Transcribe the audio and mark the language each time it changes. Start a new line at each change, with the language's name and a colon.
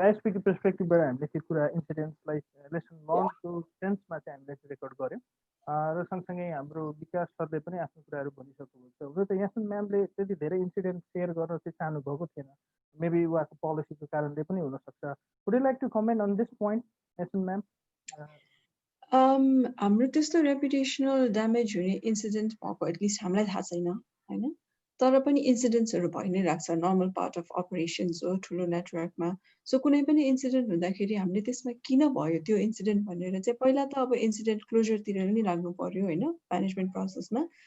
Nepali: आइएसपीको पर्सपेक्टिभबाट हामीले त्यो कुरा इन्सिडेन्ट्सलाई लेसन लर्नको सेन्समा चाहिँ हामीले रेकर्ड गऱ्यौँ, र सँगसँगै हाम्रो विकास सरले पनि आफ्नो कुराहरू भनिसक्नुभएको छ। हुन त यासन म्यामले त्यति धेरै इन्सिडेन्ट सेयर गर्न चाहिँ चाहनु भएको थिएन, मेबी उहाँको पोलिसीको कारणले पनि हुनसक्छ।
English: Would you like to comment on this point यासन ma'am?
Nepali: हाम्रो त्यस्तो रेपुटेसनल ड्यामेज हुने इन्सिडेन्ट भएको एटलिस्ट हामीलाई थाहा छैन होइन, तर पनि इन्सिडेन्ट्सहरू भइ नै राख्छ, नर्मल पार्ट अफ अपरेसन्स हो ठुलो नेटवर्कमा। सो कुनै पनि इन्सिडेन्ट हुँदाखेरि हामीले त्यसमा किन भयो त्यो इन्सिडेन्ट भनेर चाहिँ पहिला त अब इन्सिडेन्ट क्लोजरतिर नै लाग्नु पर्यो होइन, म्यानेजमेन्ट प्रोसेसमा।